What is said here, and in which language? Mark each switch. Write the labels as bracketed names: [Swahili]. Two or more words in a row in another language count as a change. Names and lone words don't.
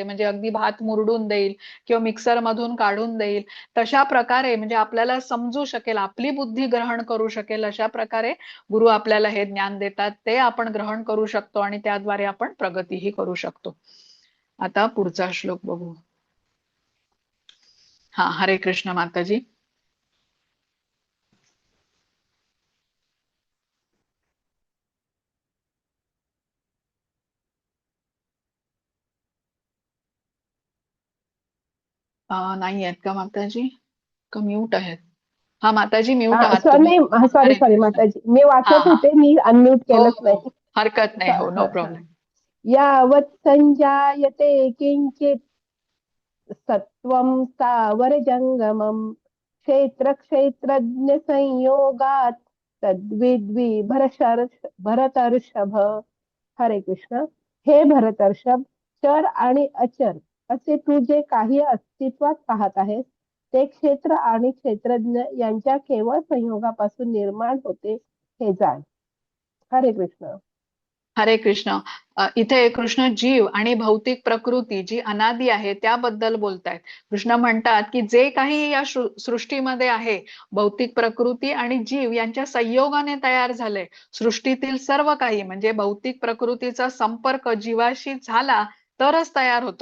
[Marathi] म्हणजे अगदी भात मुरडून देईल किंवा मिक्सर मधून काढून देईल. तशा प्रकारे म्हणजे आपल्याला समजू शकेल, आपली बुद्धी ग्रहण करू शकेल अशा प्रकारे गुरु आपल्याला हे ज्ञान देतात. ते आपण ग्रहण करू शकतो आणि त्याद्वारे आपण प्रगतीही करू शकतो. आता पुढचा श्लोक बघू. हा, हरे कृष्ण माताजी. नाही आहेत का माताजी? का म्यूट आहेत? हा माताजी, म्यूट आहात तुम्ही. नाही, सॉरी हरे सॉरी कृष्ण. माताजी, मी हा वाचत हा, होते, मी अनम्यूट हो केलंच हो, नाही. हरकत नाही, हो, नो हा. प्रॉब्लेम. [Sanskrit] यावत् संजायते किंचित सत्वं स्थावर जंगमं क्षेत्र क्षेत्रज्ञ संयोगात तद्विद्वी भरतर्षभ. [Marathi] हरे कृष्ण. हे भरतर्षभ, चर आणि अचर असे तू जे काही अस्तित्वात पाहत आहेस ते क्षेत्र आणि क्षेत्रज्ञ यांच्या केवळ संयोगापासून निर्माण होते हे जाण. हरे कृष्ण. हरे कृष्ण. इथे कृष्ण जीव आणि भौतिक प्रकृती जी अनादी आहे त्याबद्दल बोलतायत. कृष्ण म्हणतात की जे काही या सृष्टीमध्ये आहे, भौतिक प्रकृती आणि जीव यांच्या संयोगाने तयार झालंय. सृष्टीतील सर्व काही म्हणजे भौतिक प्रकृतीचा संपर्क जीवाशी झाला तरच तयार होतो.